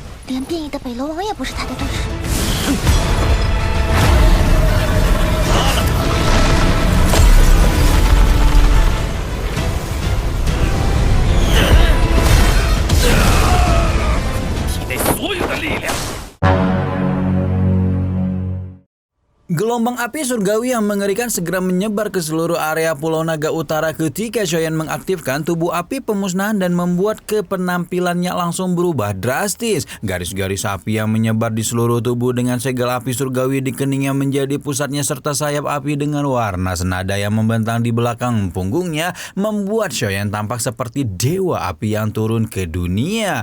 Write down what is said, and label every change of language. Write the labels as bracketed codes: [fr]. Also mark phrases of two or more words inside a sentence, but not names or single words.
[zh] 连变异的北楼王也不是他的对手。体内所有的力量。 [id] Gelombang api surgawi yang mengerikan segera menyebar ke seluruh area Pulau Naga Utara ketika Shoyan mengaktifkan tubuh api pemusnahan dan membuat penampilannya langsung berubah drastis. Garis-garis api yang menyebar di seluruh tubuh dengan segel api surgawi di keningnya menjadi pusatnya serta sayap api dengan warna senada yang membentang di belakang punggungnya membuat Shoyan tampak seperti dewa api yang turun ke dunia.